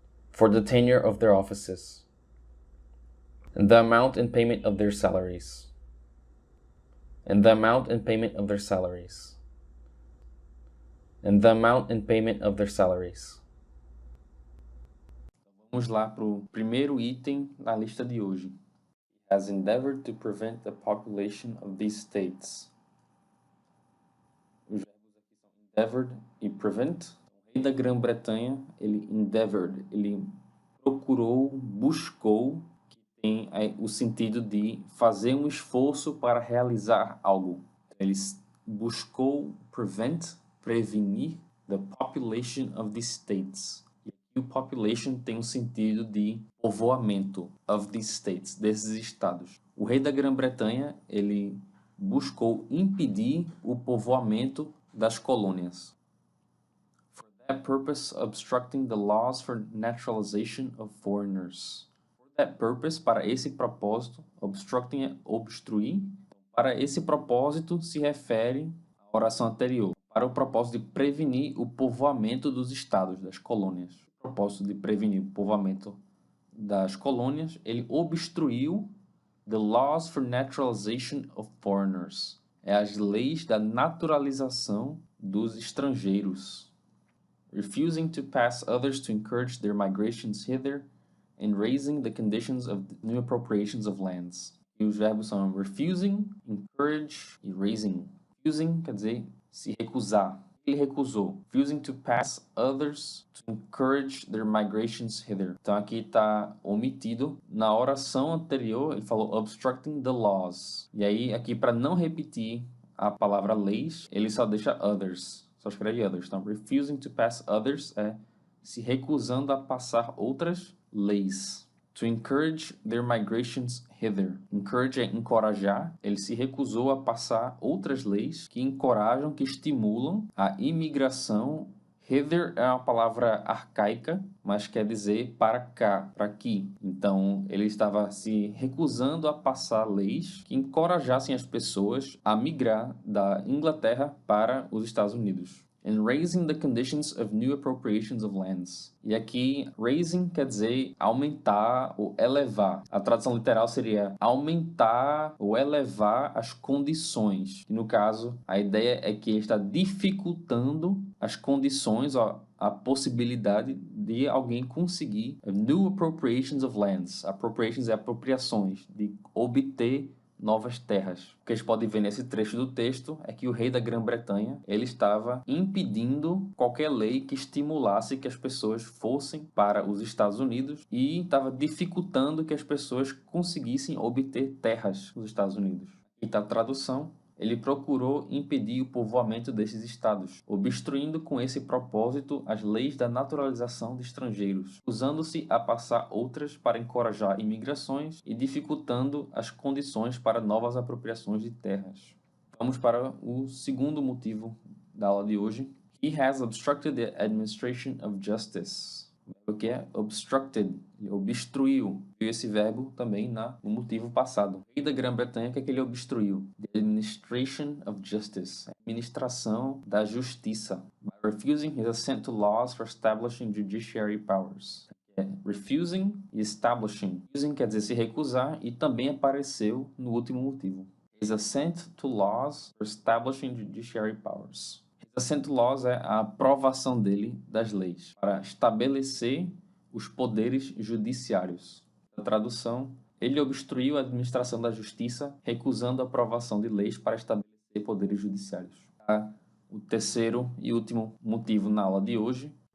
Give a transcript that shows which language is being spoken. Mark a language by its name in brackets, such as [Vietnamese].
[English] For the tenure of their offices. And the amount and payment of their salaries. And the amount and payment of their salaries. And the amount and payment of their salaries. [Portuguese] Vamos lá para o primeiro item na lista de hoje. [English] He has endeavored to prevent the population of these states. [Portuguese] Os verbos aqui são endeavored e prevent. O rei da Grã-Bretanha, ele endeavored, ele procurou, buscou, que tem o sentido de fazer um esforço para realizar algo. Ele buscou [English] prevent, prevenir, the population of these states. [Portuguese] E o population tem um sentido de povoamento [English] of these states, [Portuguese] desses estados. O rei da Grã-Bretanha, ele buscou impedir o povoamento das colônias. [English] For that purpose, obstructing the laws for naturalization of foreigners. For that purpose, [Portuguese] para esse propósito, obstructing é obstruir. Para esse propósito se refere à oração anterior, para o propósito de prevenir o povoamento dos estados, das colônias. Propósito de prevenir o povoamento das colônias, ele obstruiu [English] The laws for naturalization of foreigners. [Portuguese] É as leis da naturalização dos estrangeiros. [English] Refusing to pass others to encourage their migrations hither and raising the conditions of new appropriations of lands. [Portuguese] E os verbos são refusing, encourage e raising. Refusing quer dizer se recusar. Ele recusou. [English] Refusing to pass others to encourage their migrations hither. [Portuguese] Então aqui está omitido. Na oração anterior ele falou obstructing the laws. E aí aqui para não repetir a palavra leis, ele só deixa others. Só escreve others. Então refusing to pass others é se recusando a passar outras leis. [English] To encourage their migrations hither. [Portuguese] Encourage é encorajar. Ele se recusou a passar outras leis que encorajam, que estimulam a imigração. Hither é uma palavra arcaica, mas quer dizer para cá, para aqui. Então, ele estava se recusando a passar leis que encorajassem as pessoas a migrar da Inglaterra para os Estados Unidos. [English] And raising the conditions of new appropriations of lands. [Portuguese] E aqui, raising quer dizer aumentar ou elevar. A tradução literal seria aumentar ou elevar as condições. E no caso, a ideia é que ele está dificultando as condições, a possibilidade de alguém conseguir [English] new appropriations of lands. [Portuguese] Appropriations é apropriações, de obter novas terras. O que a gente pode ver nesse trecho do texto é que o rei da Grã-Bretanha ele estava impedindo qualquer lei que estimulasse que as pessoas fossem para os Estados Unidos e estava dificultando que as pessoas conseguissem obter terras nos Estados Unidos. E a tradução, ele procurou impedir o povoamento desses estados, obstruindo com esse propósito as leis da naturalização de estrangeiros, usando-se a passar outras para encorajar imigrações e dificultando as condições para novas apropriações de terras. Vamos para o segundo motivo da aula de hoje. [English] He has obstructed the administration of justice. [Portuguese] O que é obstructed? Ele obstruiu. E esse verbo também no motivo passado. O rei da Grã-Bretanha, o que é que ele obstruiu? [English] The administration of justice. [Portuguese] A administração da justiça. [English] By refusing his assent to laws for establishing judiciary powers. [Portuguese] Refusing e establishing. Refusing quer dizer se recusar e também apareceu no último motivo. [English] His assent to laws for establishing judiciary powers. [Portuguese] Assent to laws é a aprovação dele das leis para estabelecer os poderes judiciários. A tradução, ele obstruiu a administração da justiça, recusando a aprovação de leis para estabelecer poderes judiciários. O terceiro e último motivo na aula de hoje.